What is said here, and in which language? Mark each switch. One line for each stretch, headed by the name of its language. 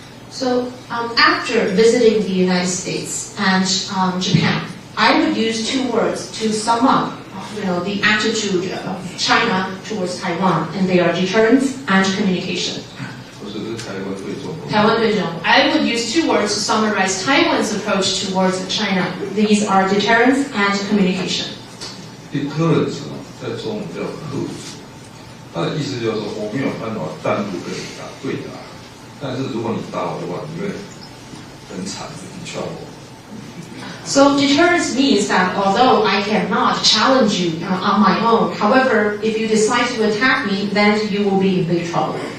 English: So after visiting the United States and Japan, I would use 2 words to sum up, the attitude of China towards Taiwan, and they are deterrence and communication.
Chinese: 不是台湾对中国。台湾对中国
English: I would use 2 words to summarize Taiwan's approach towards China. These are deterrence and communication.
Chinese: Deterrence 在中文叫吓阻，它的意思就是说我没有办法单独跟你对打，但是如果你打我的话，你会很惨，你敲我。
English: So deterrence means that although I cannot challenge you on my own, however, if you decide to attack me, then you will be in big trouble.